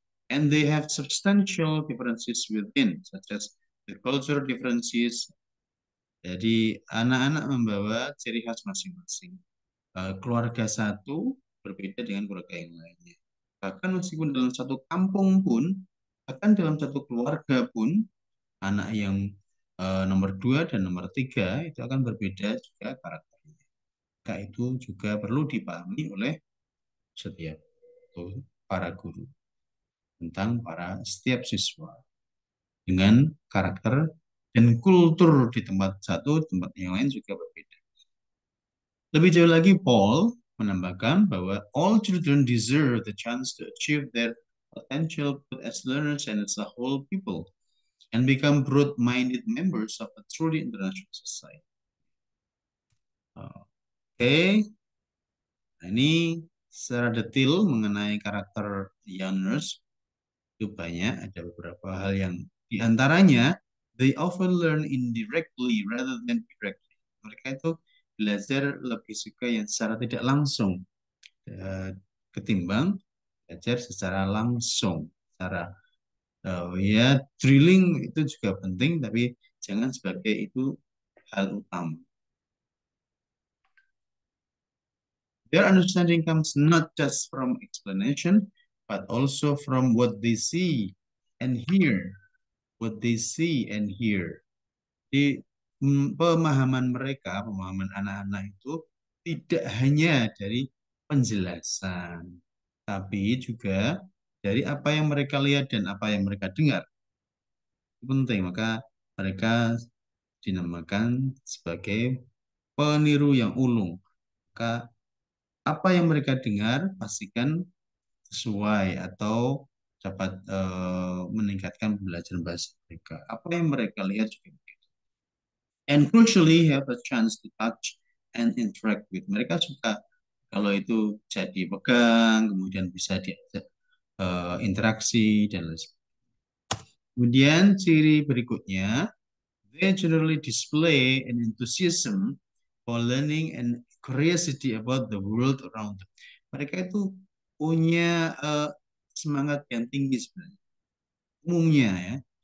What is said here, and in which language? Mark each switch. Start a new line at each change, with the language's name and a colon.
English: And they have substantial differences within, such as the cultural differences.
Indonesian: Jadi anak-anak membawa ciri khas masing-masing. Keluarga satu berbeda dengan keluarga yang lainnya. Bahkan meskipun dalam satu kampung pun, bahkan dalam satu keluarga pun, anak yang nomor 2 dan nomor 3 itu akan berbeda juga karakternya. Maka itu juga perlu dipahami oleh setiap para guru tentang para setiap siswa dengan karakter dan kultur di tempat satu, tempat yang lain juga berbeda. Lebih jauh lagi, Paul menambahkan bahwa
English: all children deserve the chance to achieve their potential both as learners and as a whole people and become broad-minded members of a truly international society.
Indonesian: Oke, nah, ini secara detail mengenai karakter young nurse itu banyak, ada beberapa hal yang diantaranya
English: they often learn indirectly rather than directly.
Indonesian: Mereka itu belajar lebih suka yang secara tidak langsung ketimbang belajar secara langsung, secara ya drilling itu juga penting, tapi jangan sebagai itu hal utama.
English: Their understanding comes not just from explanation, but also from what they see and hear. What they see and hear.
Indonesian: Di pemahaman mereka, pemahaman anak-anak itu tidak hanya dari penjelasan, tapi juga dari apa yang mereka lihat dan apa yang mereka dengar. Itu penting, maka mereka dinamakan sebagai peniru yang ulung. Maka apa yang mereka dengar pastikan sesuai atau dapat meningkatkan pembelajaran bahasa mereka. Apa yang mereka lihat juga begitu.
English: And crucially have a chance to touch and interact with.
Indonesian: Mereka suka kalau itu jadi pegang, kemudian bisa diajak interaksi dan lain sebagainya. Kemudian ciri berikutnya,
English: they generally display an enthusiasm for learning and curiosity about the world around them.
Indonesian: Mereka itu punya semangat yang tinggi sebenarnya, umumnya ya.